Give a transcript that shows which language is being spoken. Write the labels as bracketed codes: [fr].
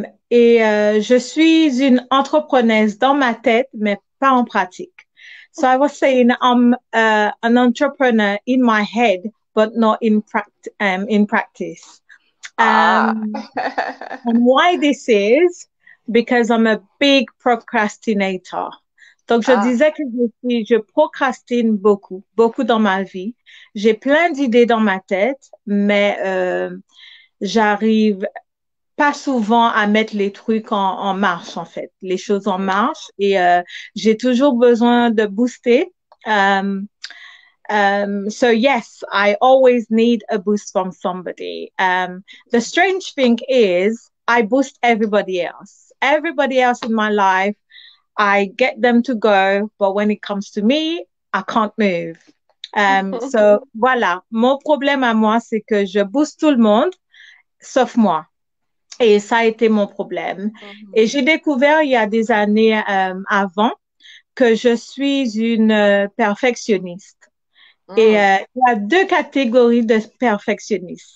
[fr] Je suis une entrepreneuse dans ma tête, mais pas en pratique. [en] So I was saying I'm an entrepreneur in my head, but not in practice. And why this is because I'm a big procrastinator. [fr] Donc, je disais que je procrastine beaucoup, beaucoup dans ma vie. J'ai plein d'idées dans ma tête, mais j'arrive pas souvent à mettre les trucs en marche, en fait, les choses en marche. Et j'ai toujours besoin de booster. [en] So yes, I always need a boost from somebody. The strange thing is I boost everybody else. Everybody else in my life, I get them to go, but when it comes to me, I can't move. [fr] So voilà, mon problème à moi, c'est que je booste tout le monde, sauf moi. Et ça a été mon problème. Et j'ai découvert il y a des années avant que je suis une perfectionniste. Et il y a deux catégories de perfectionnistes.